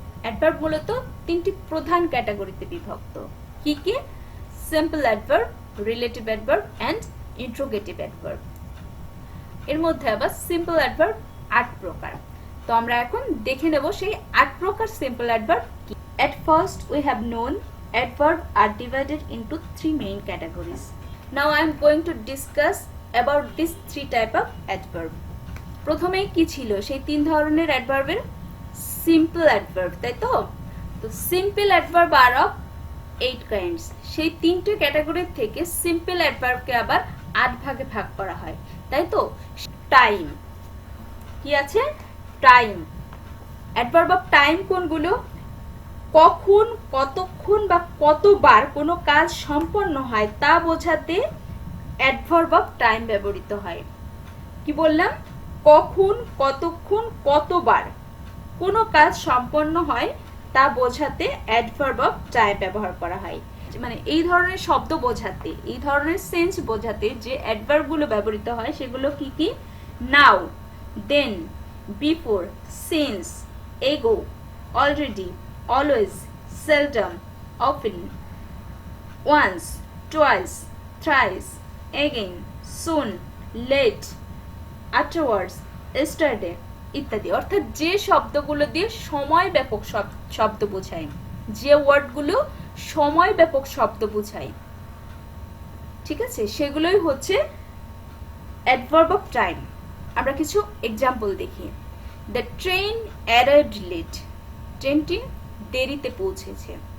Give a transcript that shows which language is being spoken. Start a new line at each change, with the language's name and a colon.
Bangla: Adverb মূলত 3টি প্রধান ক্যাটাগরিতে বিভক্ত। কি কি? Simple adverb, relative adverb and interrogative adverb. এর মধ্যে আবার সিম্পল অ্যাডভার্ব 8 প্রকার। তো আমরা এখন দেখে নেব সেই 8 প্রকার সিম্পল অ্যাডভার্ব কি।
English: At first we have known adverbs are divided into 3 main categories. Now I am going to discuss about these 3 type of adverb.
Bangla: প্রথমেই কি ছিল সেই 3 ধরনের অ্যাডভার্বের? সিম্পল অ্যাডভার্ব, তাই তো? তো
English: Simple adverb are of 8 kinds.
Bangla: সেই 3টে ক্যাটাগরি থেকে সিম্পল অ্যাডভার্বকে আবার 8 ভাগে ভাগ করা হয়, তাই তো? টাইম, কি আছে? টাইম। অ্যাডভার্ব অফ টাইম কোনগুলো? কখন, কতক্ষণ বা কতবার কোনো কাজ সম্পন্ন হয় তা বোঝাতে অ্যাডভার্ব অফ টাইম ব্যবহৃত হয়। কি বললাম? কখন, কতক্ষণ, কতবার কোনো কাজ সম্পন্ন হয় তা বোঝাতে অ্যাডভার্ব অফ টাইম ব্যবহার করা হয়। মানে এই ধরনের শব্দ বোঝাতে, এই ধরনের সেন্স বোঝাতে যে অ্যাডভার্বগুলো ব্যবহৃত হয় সেগুলো কি কি?
English: Now, then, before, since, ago, already, always, seldom, often, once, twice, thrice, again, soon, late, afterwards, yesterday ইত্যাদি।
Bangla: অর্থাৎ যে শব্দগুলো দিয়ে সময় ব্যাপক শব্দ বোঝায়, যে ওয়ার্ডগুলো সময় ব্যাপক শব্দ বোঝায়, ঠিক আছে, সেগুলোই হচ্ছে অ্যাডভার্ব অফ টাইম। আমরা কিছু এক্সাম্পল দেখি।
English: the train arrived late,
Bangla: ট্রেনটি দেরিতে পৌঁছেছে।